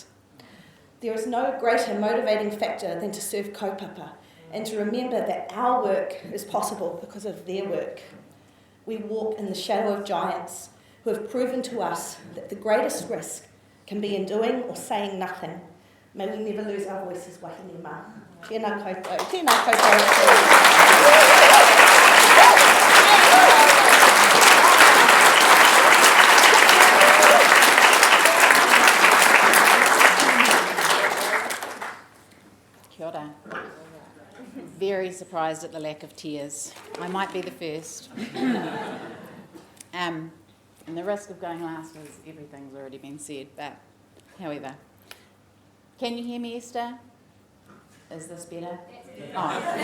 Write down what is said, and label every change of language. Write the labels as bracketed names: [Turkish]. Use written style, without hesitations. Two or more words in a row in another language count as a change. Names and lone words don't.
[English] There is no greater motivating factor than to serve kaupapa and to remember that our work is possible because of their work. We walk in the shadow of giants who have proven to us that the greatest risk can be in doing or saying nothing. May we never lose our voices, [Māori] wahine mā. Tēnā koutou. Tēnā koutou. Kia ora. [English] Very surprised at the lack of tears. I might be the first. And the risk of going last is everything's already been said, but however. Can you hear me, Esther? Is this better? Oh.